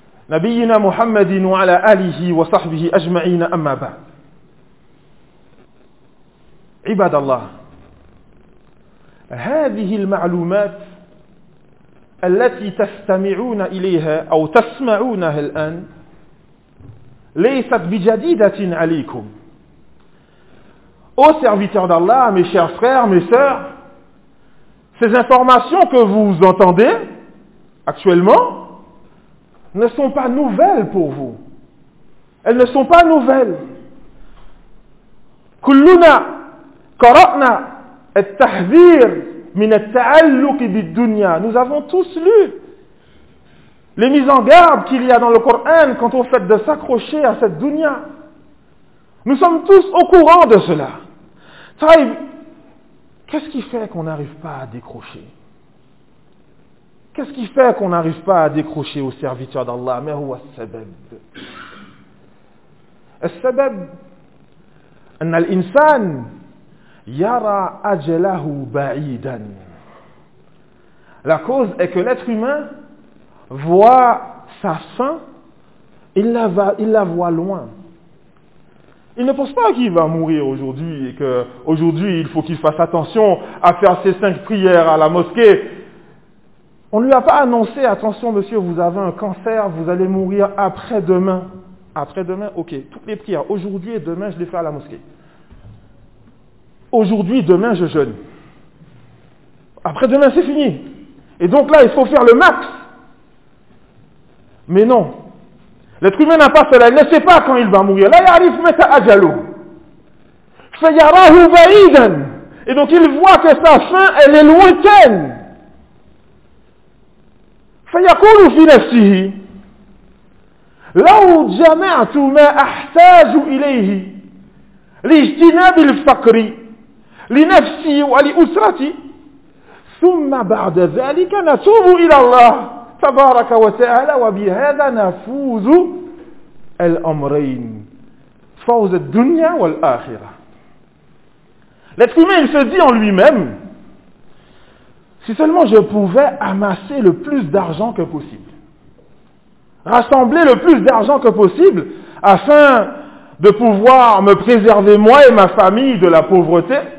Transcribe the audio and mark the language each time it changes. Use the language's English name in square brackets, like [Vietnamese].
[Arabic] نبينا محمد وعلى آله وصحبه أجمعين أما بعد عباد الله هذه المعلومات التي تستمعون إليها أو تسمعونها الآن ليست بجديدة عليكم [French] أو serviteurs d'Allah, mes chers frères, mes sœurs, ces informations que vous entendez actuellement ne sont pas nouvelles pour vous. Elles ne sont pas nouvelles. [Arabic] Kulluna qara'na at-tahdhir min at-ta'alluq bid-dunya. [French] Nous avons tous lu les mises en garde qu'il y a dans le Coran quant au fait de s'accrocher à cette dunya. Nous sommes tous au courant de cela. Taïb, qu'est-ce qui fait qu'on n'arrive pas à décrocher? Qu'est-ce qui fait qu'on n'arrive pas à décrocher aux serviteurs d'Allah? Mais où est le sabab? Le sabab, [Arabic] أن الإنسان يرى أجله بعيدا. [French] La cause est que l'être humain voit sa fin, il la voit loin. Il ne pense pas qu'il va mourir aujourd'hui et que aujourd'hui il faut qu'il fasse attention à faire ses 5 prières à la mosquée. On ne lui a pas annoncé, attention monsieur, vous avez un cancer, vous allez mourir après-demain. Après-demain, ok, toutes les prières, aujourd'hui et demain, je les fais à la mosquée. Aujourd'hui, demain, je jeûne. Après-demain, c'est fini. Et donc là, il faut faire le max. Mais non, l'être humain n'a pas cela, il ne sait pas quand il va mourir. Là, il arrive, mais c'est ajalo. [Arabic] Fayarahu ba'idan. [French] Et donc, il voit que sa fin, elle est lointaine. [Arabic] فيقول في نفسه لو جمعت ما أحتاج إليه لاجتناب الفقر لنفسي ولأسرتي ثم بعد ذلك نتوب إلى الله تبارك وتعالى وبهذا نفوز الأمرين فوز الدنيا والآخرة. [French] L'être humain se dit en lui-même: si seulement je pouvais amasser le plus d'argent que possible, rassembler le plus d'argent que possible afin de pouvoir me préserver moi et ma famille de la pauvreté,